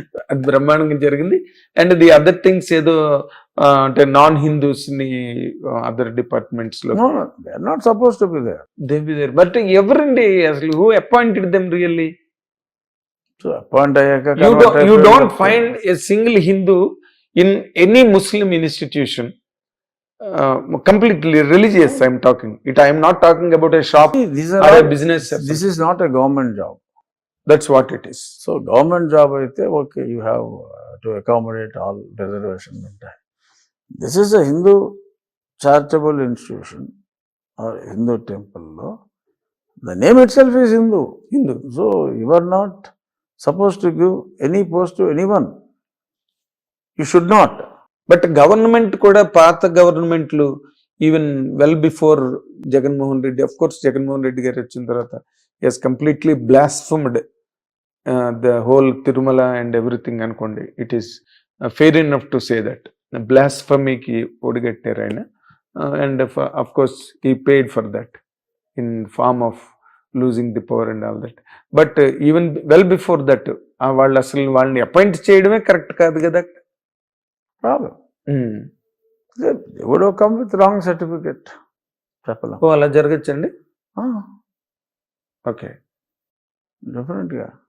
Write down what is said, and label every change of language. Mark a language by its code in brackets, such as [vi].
[te] అది బ్రహ్మాండంగా జరిగింది. [en] and the other things [te] ఏదో అంటే నాన్ హిందూస్ ని అదర్ డిపార్ట్మెంట్స్ లో [en] Not suppose to be there. But [te] ఎవరండి అసలు [en] Who appointed them really? [te] Appoint అయ్యాక [en] you don't find a single Hindu in any Muslim institution completely religious. I'm talking it. I am not talking about a shop or a business. This is not a government job. That's what it is. So government job aithe okay, you have to accommodate all reservation ఉంటాయి. This is a Hindu charitable institution or Hindu temple lo the name itself is Hindu. So you are not supposed to give any post to anyone. You should not. But government [te] kuda paatha governmentlu [en] even well before Jagannath Reddy, of course Jagannath Reddy [te] garu vachin tarvata [en] he has completely blasphemed the whole Tirumala and everything anukondi. It is fair enough to say that blasphemy [te] ki odigattaru ayina, [en] and of course he paid for that in form of losing the power and all that. [te] But even well before that వాళ్ళు అసలు వాళ్ళని appoint చేయడమే correct కాదు కదా. Problem ఎవడో [en] come with wrong certificate [te] చెప్పలేం. అలా జరగచ్చండి. Okay, డెఫినెట్గా.